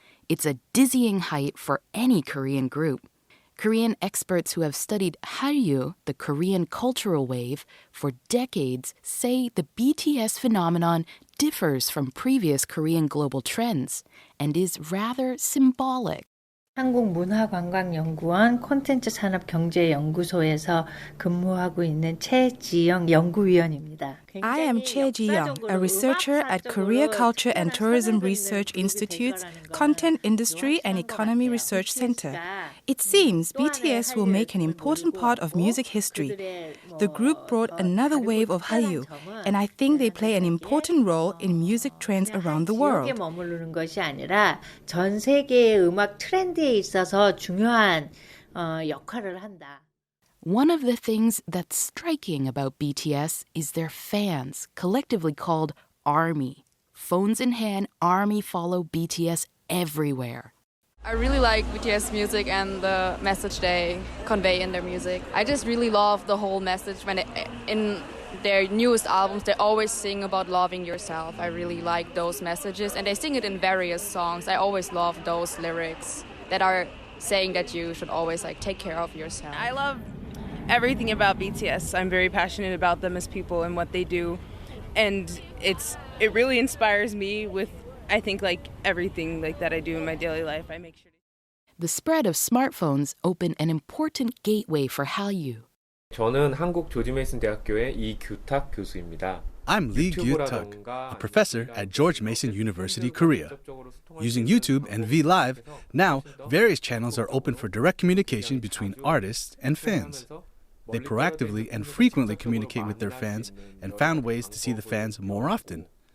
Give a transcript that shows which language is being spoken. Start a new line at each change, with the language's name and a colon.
English: It's a dizzying height for any Korean group. Korean experts who have studied Hallyu, the Korean cultural wave, for decades say the BTS phenomenon differs from previous Korean global trends and is rather symbolic.
Korean: 한국문화관광연구원 콘텐츠산업경제연구소에서 근무하고 있는 최지영 연구위원입니다.
English: I am Chae Ji-young, a researcher at Korea Culture and Tourism Research Institute's Content Industry and Economy Research Center. It seems BTS will make an important part of music history. The group brought another wave of Hallyu, and I think they play an important role in music trends around the world.
Korean: 머무르는 것이 아니라 전 세계의 음악 트렌드에 있어서 중요한 역할을 한다.
English: One of the things that's striking about BTS is their fans, collectively called ARMY. Phones in hand, ARMY follow BTS everywhere. I really like BTS music and the message they convey in their music. I just really love the whole message when in their newest albums they always sing about loving yourself. I really like those messages and they sing it in various songs. I always love those lyrics that are saying that you should always take care of yourself. I love everything about BTS. I'm very passionate about them as people and what they do. And it really inspires me with, I think, everything that I do in my daily life. I make sure to... The spread of smartphones opened an important gateway for Hallyu.
Korean: 저는 한국 조지 메이슨 대학교의 이규탁 교수입니다.
English: I'm Lee Gyu-tak, a professor at George Mason University, Korea. Using YouTube and VLive, now various channels are open for direct communication between artists and fans. They proactively and frequently communicate with their fans and found ways to see the fans more often.